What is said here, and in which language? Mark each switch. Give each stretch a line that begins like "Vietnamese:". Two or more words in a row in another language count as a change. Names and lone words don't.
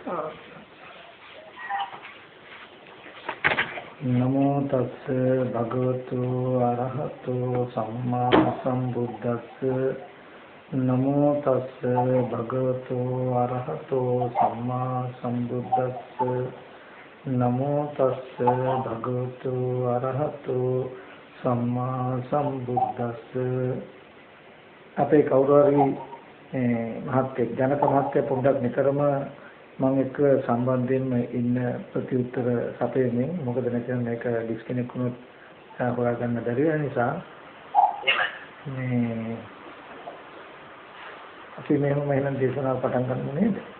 Pali: नमो तस् भगवतो अरहतो सम्मा सम्बुद्धस्स नमो तस् भगवतो अरहतो सम्मा सम्बुद्धस्स नमो तस् भगवतो अरहतो सम्मा सम्बुद्धस्स
Sinhala: අපේ කවුරු හරි මහත්යෙක් ජනක මහත්ය පොඩ්ඩක් නිතරම මම එක්ක සම්බන්ධයෙන්ම ඉන්න ප්‍රතිඋත්තර සපයමින් මොකද නැත්නම් මේක ඩිස්කනෙක්ට් වුණොත් හොයාගන්න බැරි වෙන නිසා මේ අපි මෙහෙම එහෙනම් දේශනාව පටන් ගන්න නේද?